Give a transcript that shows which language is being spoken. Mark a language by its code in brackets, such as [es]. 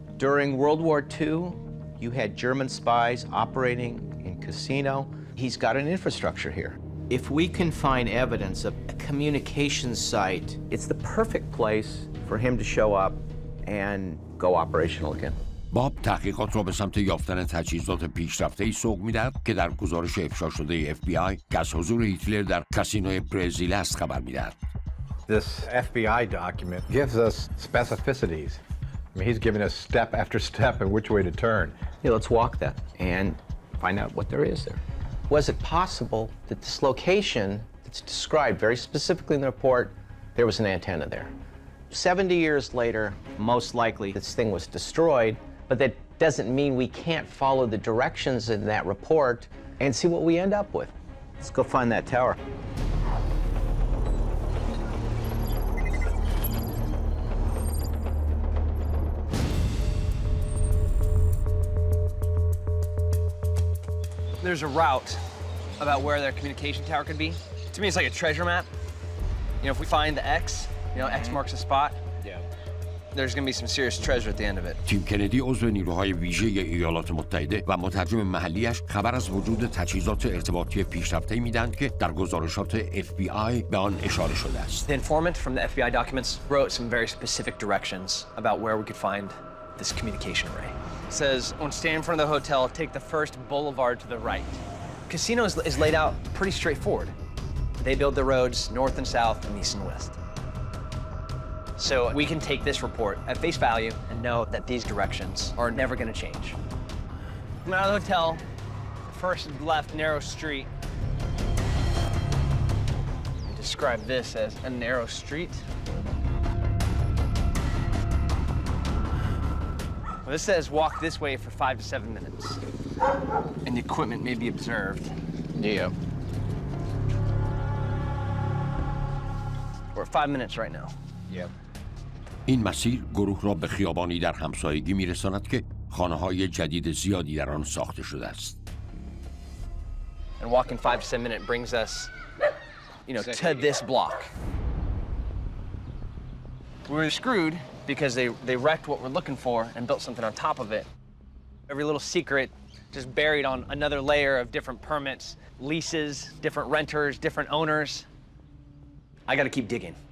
[en] During World War II, you had German spies operating in Cassino. He's got an infrastructure here. If we can find evidence of a communications site, it's the perfect place for him to show up and go operational again. [fa] باب تحقیقات را به سمت یافتن تجهیزات پیشرفته‌ای سوق می‌دهد که در گزارش افشا شده FBI که از حضور هیتلر در کاسینوی برزیل است خبر می‌دهد. [en] This FBI document gives us specificities. I mean, he's giving us step after step and which way to turn. Yeah, let's walk that and find out what there is there. Was it possible that this location that's described very specifically in the report, there was an antenna there? 70 years later, most likely this thing was destroyed, but that doesn't mean we can't follow the directions in that report and see what we end up with. Let's go find that tower. There's a route about where their communication tower could be. To me, it's like a treasure map. You know, if we find the X, you know, X marks a spot. Yeah. There's going to be some serious treasure at the end of it. [fa] تیم کندی عضو نیروهای ویژه ایالات متحده و مترجم محلیش خبر از وجود تجهیزات ارتباطی پیشرفته‌ای میدهند که در گزارشات FBI به آن اشاره شده است. [en] The informant from the FBI documents wrote some very specific directions about where we could find this communication array. It says, when standing in front of the hotel, take the first boulevard to the right. Casino is laid out pretty straightforward. They build the roads north and south and east and west. So we can take this report at face value and know that these directions are never going to change. Come out of the hotel, first left narrow street. We describe this as a narrow street. Well, this says walk this way for 5 to 7 minutes. And the equipment may be observed. Yeah. We're at 5 minutes right now. Yep. [fa] این مسیر گروه را به خیابانی در همسایگی میرساند که خانه‌های جدید زیادی در آن ساخته شده است. [en] And walking 5 to 7 minutes brings us, you know, to this block. We were screwed because they wrecked what we're looking for and built something on top of it. Every little secret just buried on another layer of different permits, leases, different renters, different owners. I got to keep digging.